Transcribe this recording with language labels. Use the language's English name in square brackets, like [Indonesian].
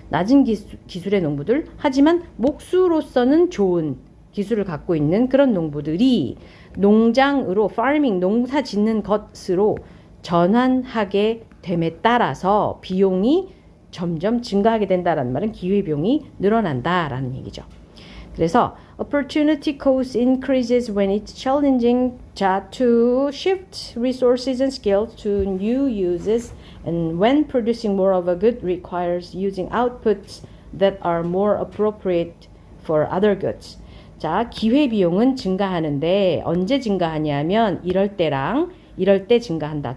[Korean] 낮은 기술의 농부들, 하지만 목수로서는 좋은 기술을 갖고 있는 그런 농부들이 농장으로 farming, 농사 짓는 것으로 전환하게 됨에 따라서 비용이 점점 증가하게 된다라는 말은 기회비용이 늘어난다라는 얘기죠. [English] 그래서 opportunity cost increases when it's challenging to shift resources and skills to new uses and when producing more of a good requires using outputs that are more appropriate for other goods. [Korean] 자, 기회비용은 증가하는데 언제 증가하냐면 이럴 때 증가한다.